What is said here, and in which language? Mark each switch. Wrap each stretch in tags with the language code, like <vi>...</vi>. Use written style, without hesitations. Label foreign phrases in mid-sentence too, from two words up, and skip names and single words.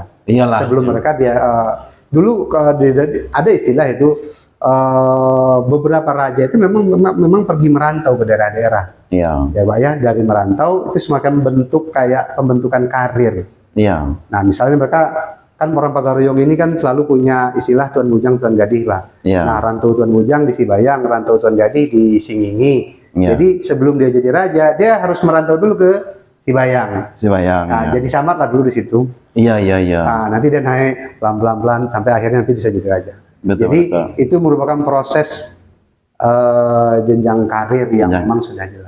<id>Sebelum mereka dulu ada istilah itu beberapa raja itu memang pergi merantau ke daerah-daerah. Pak ya, dari merantau itu semacam bentuk kayak pembentukan karir. Nah, misalnya mereka kan orang Pagaruyung ini kan selalu punya istilah Tuan Bujang, Tuan Gadih, Pak. Nah, rantau Tuan Bujang di Sibayang, rantau Tuan Gadih di Singingi. Jadi sebelum dia jadi raja, dia harus merantau dulu ke Sibayang. Nah, jadi samat lah dulu di situ. Nah, nanti dia naik pelan-pelan sampai akhirnya nanti bisa jadi raja. Jadi itu merupakan proses jenjang karir yang memang sudah jelas.</id>